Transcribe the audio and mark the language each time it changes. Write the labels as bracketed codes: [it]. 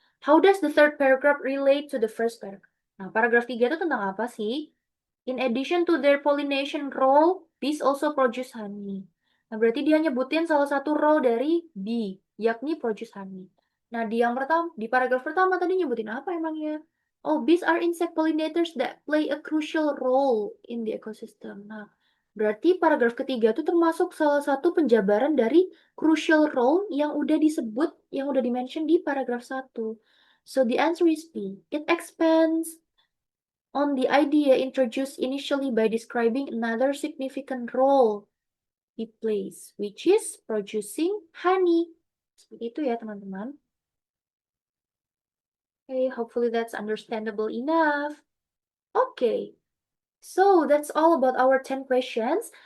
[en] How does the third paragraph relate to the first paragraph? [id] Nah, paragraf 3 itu tentang apa sih? [en] In addition to their pollination role, bees also produce honey. [id] Nah, berarti dia nyebutin salah satu role dari bee, yakni produce honey. Nah, di yang pertama, di paragraf pertama tadi nyebutin apa emangnya? [en] Oh, bees are insect pollinators that play a crucial role in the ecosystem. [id] Nah, berarti paragraf ketiga itu termasuk salah satu penjabaran dari crucial role yang udah disebut, yang udah dimention di paragraf 1. [en] So the answer is B. It expands on the idea introduced initially by describing another significant role it plays, which is producing honey. [id] Seperti itu ya, teman-teman. [en] Okay, hopefully that's understandable enough. Okay, so that's all about our 10 questions.